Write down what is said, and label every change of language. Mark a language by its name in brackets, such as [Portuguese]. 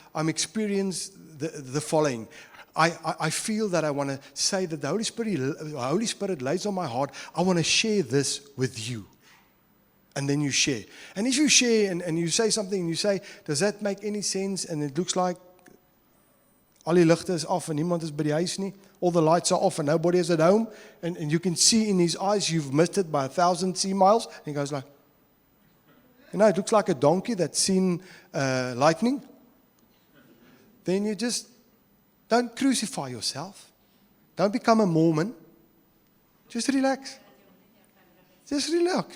[English] I'm experiencing the following. I feel that I want to say that the Holy Spirit lays on my heart. I want to share this with you. And then you share. And if you share and you say something and you say, does that make any sense? And it looks like [Afrikaans] al die ligte is af en niemand is by die huis nie. [English] All the lights are off and nobody is at home. And you can see in his eyes you've missed it by 1,000 sea miles. And he goes like, you know, it looks like a donkey that's seen lightning. Then you just don't crucify yourself. Don't become a Mormon. Just relax. Just relax.